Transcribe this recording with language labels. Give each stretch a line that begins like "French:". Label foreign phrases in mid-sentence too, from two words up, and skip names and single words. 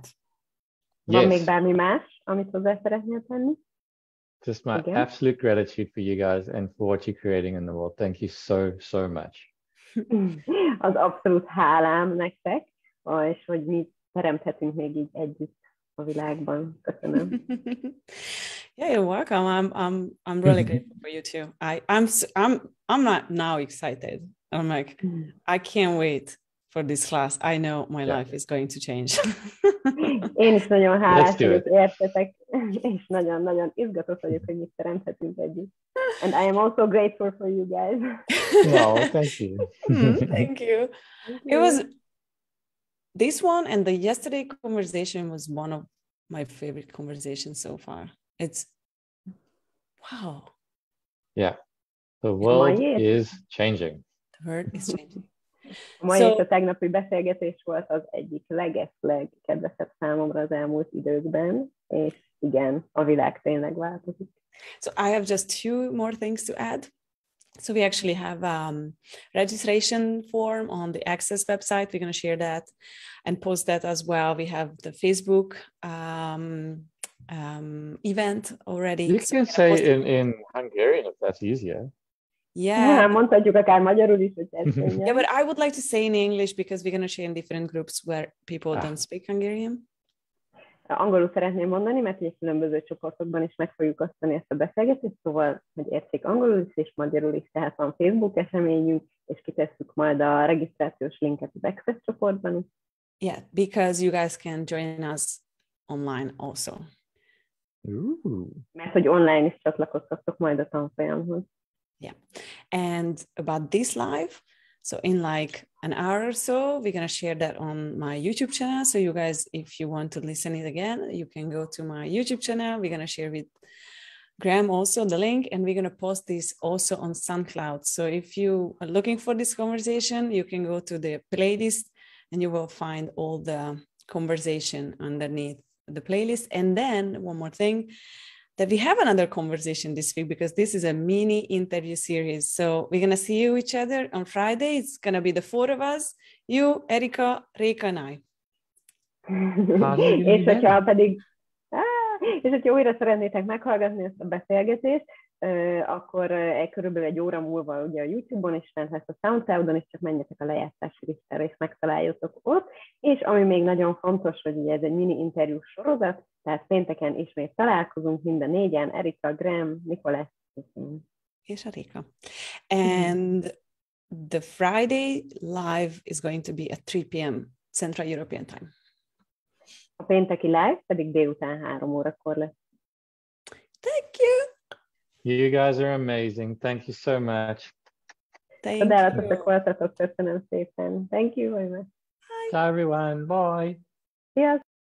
Hungarian: Van még bármi más, amit hozzá szeretnél tenni?
English: Just my absolute gratitude for you guys and for what you're creating in the world. Thank you so, so much.
Hungarian: Az abszolút hálám nektek, és hogy mi teremthetünk még így együtt a világban. Köszönöm.
English: Yeah, you're welcome. I'm really grateful for you too. I'm not now excited. I'm like, I can't wait for this class. I know my life is going to change.
Hungarian: Én is nagyon hálás vagyok, értetek, és nagyon-nagyon izgatott vagyok, hogy mit teremthetünk együtt.
English: And I am also grateful for you guys. No, thank you. Thank you. It was this one and the yesterday conversation was one of my favorite conversations so far. It's wow. Yeah, the world is changing. The world is changing.
Hungarian: A mai és a tegnapi beszélgetés volt az egyik legkedvesebb számomra az elmúlt időkben, és igen, a világ tényleg változik.
English: So I have just two more things to add. So we actually have registration form on the Access website. We're going to share that and post that as well. We have the Facebook event already. You can say in Hungarian if that's easier. Yeah.
Hungarian: Mondhatjuk akár magyarul is, hogy
English: yeah, but I would like to say in English because we're going to share in different groups where people don't speak Hungarian.
Hungarian: Angolul szeretném mondani, mert ugye különböző csoportokban is meg fogjuk osztani ezt a beszélgetést, szóval, hogy értsék angolul is és magyarul is, tehát van Facebook eseményünk, és kitesszük majd a regisztrációs linket az Access csoportban is.
English: Yeah, because you guys can join us online also.
Hungarian: Mert hogy online is csatlakozhatok majd a tanfolyamhoz.
English: Yeah, and about this live, so in like an hour or so, we're going to share that on my YouTube channel. So you guys, if you want to listen it again, you can go to my YouTube channel. We're going to share with Graham also the link, and we're going to post this also on SoundCloud. So if you are looking for this conversation, you can go to the playlist and you will find all the conversation underneath the playlist. And then one more thing, that we have another conversation this week because this is a mini interview series. So we're going to see each other on Friday. It's going to be the four of us, you, Erika, Réka, and I.
Hungarian: És hogyha újra szeretnétek meghallgatni ezt a beszélgetést, akkor körülbelül egy óra múlva ugye a YouTube-on is fent lesz, a SoundCloud-on is, csak menjetek a lejátszási listára és megtaláljátok ott. És ami még nagyon fontos, hogy ugye ez egy mini interjú sorozat, tehát pénteken ismét találkozunk mind a négyen, Erika, Graham, Nikolás és a Réka.
English: And the Friday live is going to be at 3 p.m. Central European Time.
Hungarian: A pénteki live pedig délután 3 órakor lesz.
English: Thank you! You guys are amazing. Thank you so much. Thank you.
Hungarian: Köszönöm szépen.
English: Thank you very much. Bye everyone. Bye.
Hungarian: Sziasztok!